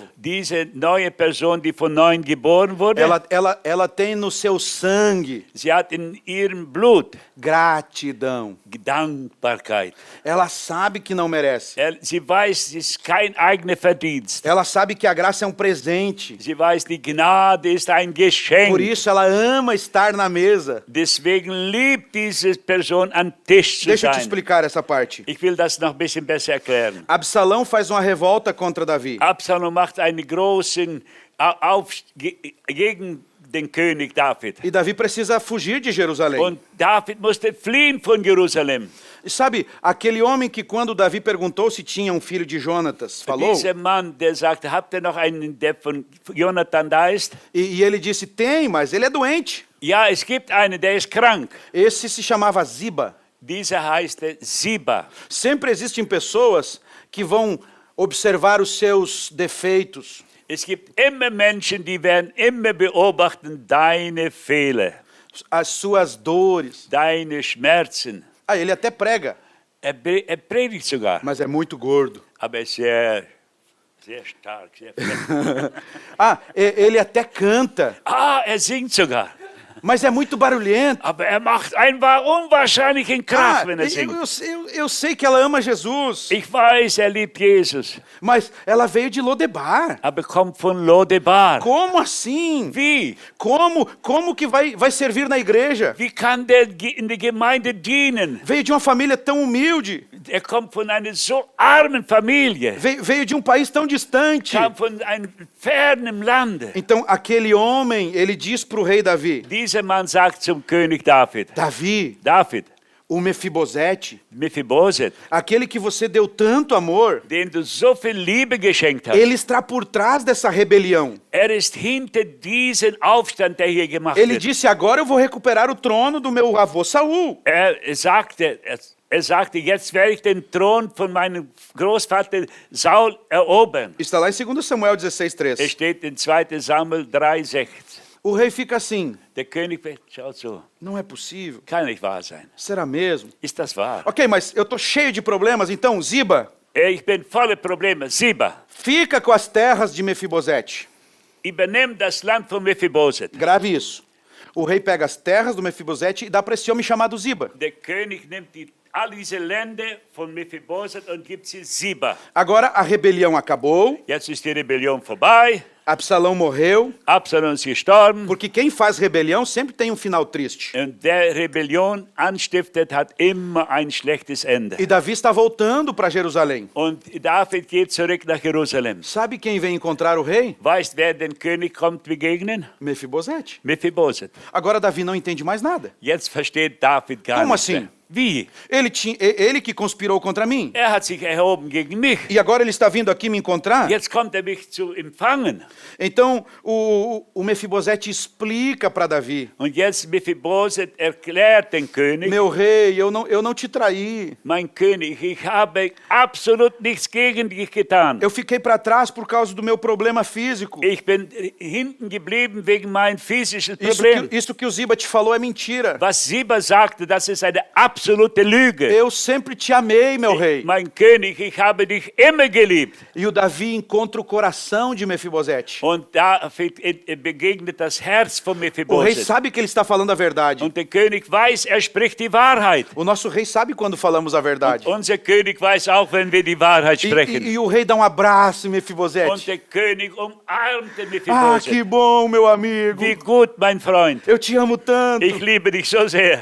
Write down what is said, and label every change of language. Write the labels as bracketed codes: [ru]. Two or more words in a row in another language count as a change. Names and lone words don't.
[de] Diese neue Person, die von neuem geboren wurde, [pt] ela tem no seu sangue [de] sie hat in ihrem Blut [pt] gratidão. [de] Dankbarkeit. [pt] Ela sabe que não merece. [de] Sie weiß, es ist kein eigener Verdienst. [pt] Ela sabe que a graça é um presente. [de] Sie weiß, die Gnade ist ein Geschenk. [pt] Por isso ela ama estar na mesa. [de] Deswegen liebt diese Person am Tisch zu [pt] Deixa eu te [de] sein. [pt] explicar essa parte. [de] Ich will das noch ein bisschen besser erklären. [pt] Absalão faz uma revolta contra Davi. [de] Absalom macht einen großen gegen den König David. [pt] E Davi precisa fugir de Jerusalém. [de] Und David musste fliehen von Jerusalem. [pt] E sabe, aquele homem que quando Davi perguntou se tinha um filho de Jonatas, falou, [de] Dieser Mann, der sagte, habt ihr noch einen, der von Jonathan da ist? [pt] e ele disse, tem, mas ele é doente. [de] Ja, es gibt einen, der ist krank. [pt] Esse se chamava Ziba. [de] Dieser heißt Siba. [pt] Sempre existem pessoas que vão observar os seus defeitos. [de] Es gibt immer Menschen, die werden immer beobachten deine Fehler, [pt] As suas dores. [de] deine Schmerzen. [pt] Ah, ele até prega, [de] Er predigt sogar, [pt] mas é muito gordo. [de] aber sehr stark, sehr fett. [pt] Ah, ele até canta, [de] Er singt sogar, [pt] mas é muito barulhento. [de] aber er macht einen unwahrscheinlichen Krach, Ah, wenn er singt. [pt] eu sei que ela ama Jesus, [de] Ich weiß, er liebt Jesus, [pt] mas ela veio de Lodebar. [de] aber kommt von Lodebar. [pt] Como assim? [de] Wie? [pt] Como que vai servir na igreja? [de] Wie kann der in der Gemeinde dienen? [pt] Veio de uma família tão humilde, [de] Er kommt von einer so armen Familie, [pt] veio de um país tão distante. [de] kam von einem fernen Lande. [pt] Então aquele homem, ele diz para o rei Davi, [de] Dieser Mann sagt zum König David, David, [pt] o Mefibosete, [de] Mephibosheth, [pt] aquele que você deu tanto amor, [de] dem du so viel Liebe geschenkt hast, [pt] ele está por trás dessa rebelião. [de] ist hinter diesen Aufstand, der hier gemacht [pt] Ele [de] wird. [pt] disse, agora eu vou recuperar o trono do meu avô Saul. [de] Er sagte, jetzt werde ich den Thron von meinem Großvater Saul erobern. [pt] Está lá em 2 Samuel 16:3. [de] Es steht in 2. Samuel 3,6. [pt] O rei fica assim, [de] Der König schaut so, [pt] não é possível, [de] kann nicht wahr sein. [pt] será mesmo? [de] Ist das wahr? [pt] Ok, mas eu estou cheio de problemas, então Ziba, [de] Ich bin voller Probleme. Siba, [pt] fica com as terras de Mefibosete. [de] übernimm das Land von Mephibosheth. [pt] Grave isso. O rei pega as terras do Mefibosete e dá para esse homem chamado Ziba. [de] Der König nimmt all diese Länder von Mephibosheth und gibt sie Siba. [pt] Agora a rebelião acabou, [de] Jetzt ist die Rebellion vorbei. [pt] Absalão morreu, [de] Absalom ist gestorben. [pt] porque quem faz rebelião sempre tem um final triste. [de] Und der Rebellion anstiftet, hat immer ein schlechtes Ende. [pt] E Davi está voltando para Jerusalém. [de] Und David geht zurück nach Jerusalem. [pt] Sabe quem vem encontrar o rei? [de] Weißt, wer den König kommt begegnen? [pt] Mefibosete. [de] Mephibosheth. [pt] Agora Davi não entende mais nada. [de] Jetzt versteht David gar [pt] Como [de] nicht [pt] assim? [de] mehr. Wie? [pt] Ele que conspirou contra mim. [de] Er hat sich erhoben gegen mich. [pt] E agora ele está vindo aqui me encontrar? [de] Jetzt kommt er mich zu empfangen. [pt] Então o Mefibosete explica para Davi: [de] Und jetzt Mephibosheth erklärt den König, [pt] meu rei, eu não te traí. [de] mein König, ich habe absolut nichts gegen dich getan. [pt] Eu fiquei para trás por causa do meu problema físico. [de] Ich bin hinten geblieben wegen meinem physischen Problem. [pt] Isso que o Ziba te falou é mentira. [de] Was Siba sagte, das ist eine absolute Lüge. [pt] Eu sempre te amei, meu rei. [de] Mein König, ich habe dich immer geliebt. [pt] E o Davi encontra o coração de Mefibosete. [de] Und David begegnet das Herz von [pt] O rei [de] Mephibosheth. [pt] sabe que ele está falando a verdade. [de] Und der König weiß, er spricht die Wahrheit. [pt] O nosso rei sabe quando falamos a verdade. [de] Unser König weiß auch, wenn wir die Wahrheit sprechen. [pt] E o rei dá um abraço em [de] Und [pt] Mefibosete. [de] der König umarmte Ah, Mephibosheth. [pt] que bom, meu amigo. [de] Wie gut, mein Freund. [pt] Eu te amo tanto. [de] Ich liebe dich so sehr.